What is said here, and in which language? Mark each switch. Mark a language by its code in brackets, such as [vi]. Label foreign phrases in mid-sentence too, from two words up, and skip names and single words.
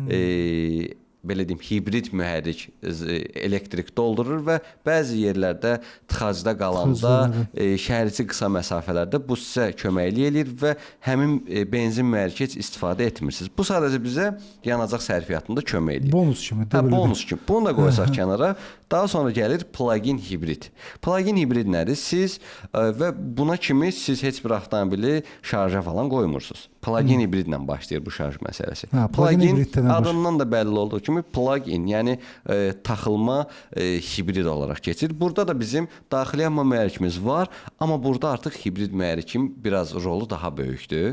[az] belə deyim, hibrid mühərrik elektrik doldurur və bəzi yerlərdə tıxacda qalanda, şəhərçi qısa məsafələrdə bu sizə kömək eləyir və həmin benzin mühərriki heç istifadə etmirsiniz. Bu sadəcə bizə yanacaq sərfiyyatında kömək eləyir. Bonus kimi. Bonus kimi. Bunu da qoysaq kənara. Daha sonra gəlir plug-in hibrid. Plug-in hibrid nədir? Siz və buna kimi siz heç bir avtomobili şarja falan qoymursunuz. Plug-in hibridlə başlayır bu şarj məsələsi. Plug-in adından da bəlli olduğu kimi plug-in, yəni taxılma hibrid olaraq keçir. Burada da bizim daxili yanma mühərrikimiz var, amma burada artıq hibrid mühərrikin biraz rolu daha böyükdür.